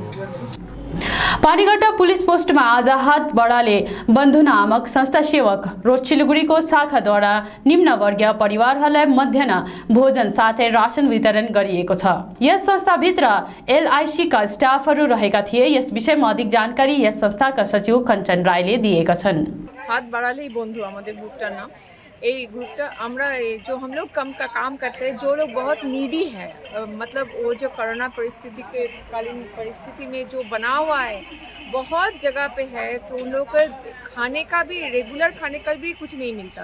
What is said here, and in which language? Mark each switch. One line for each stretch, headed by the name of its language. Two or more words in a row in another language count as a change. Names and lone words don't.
Nepali: पानीघट्टा पुलिस पोस्टमा आज हात बडाले बन्धु नामक संस्था सेवक रोड सिलगढीको शाखाद्वारा निम्न वर्गीय परिवारहरूलाई मध्याह्न भोजन साथै रासन वितरण गरिएको छ। यस संस्थाभित्र LIC का स्टाफहरू रहेका थिए। यस विषयमा अधिक जानकारी यस संस्थाका सचिव कञ्चन राईले दिएका छन्।
Hindi: हाथ बढ़ाले बंधु हमारे
Bangla: গ্রুপটার নাম। এই গ্রুপটা আমরা
Hindi: जो हम लोग कम का काम करते हैं, जो लोग बहुत नीडी है, मतलब वो जो कोरोना परिस्थिति के कालीन परिस्थिति में जो बना हुआ है बहुत जगह पे है, तो उन लोग को खाने का भी रेगुलर खाने का भी कुछ नहीं मिलता।